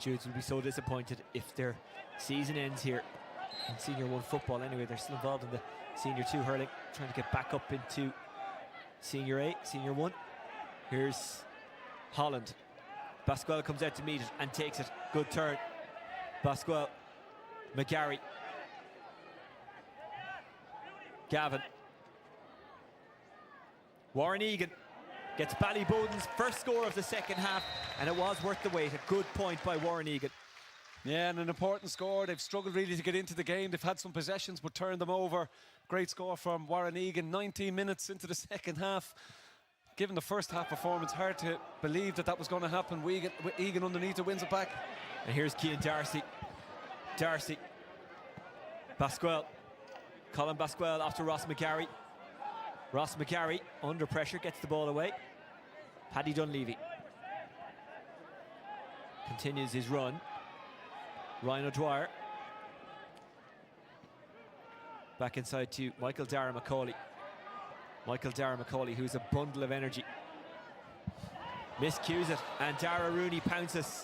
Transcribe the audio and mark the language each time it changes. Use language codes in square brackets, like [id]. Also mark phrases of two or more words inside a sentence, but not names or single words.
[en] Jude's will be so disappointed if their season ends here in Senior 1 football. Anyway, they're still involved in the Senior 2 hurling, trying to get back up into Senior 8, Senior 1. Here's Holland. Basquel comes out to meet it and takes it. Good turn. Basquel. McGarry. Gavin. Warren Egan gets Ballyboden's first score of the second half, and it was worth the wait. A good point by Warren Egan. Yeah, and an important score. They've struggled really to get into the game. They've had some possessions but turned them over. Great score from Warren Egan. 19 minutes into the second half. Given the first half performance, hard to believe that was going to happen. Egan underneath it wins it back. And here's Cian Darcy. Darcy. Basquel. Colin Basquel after Ross McGarry. Ross McGarry under pressure gets the ball away. Paddy Dunleavy continues his run. Ryan O'Dwyer back inside to Michael Dara McCauley. Michael Dara McCauley, who's a bundle of energy, miscues it, and Dara Rooney pounces.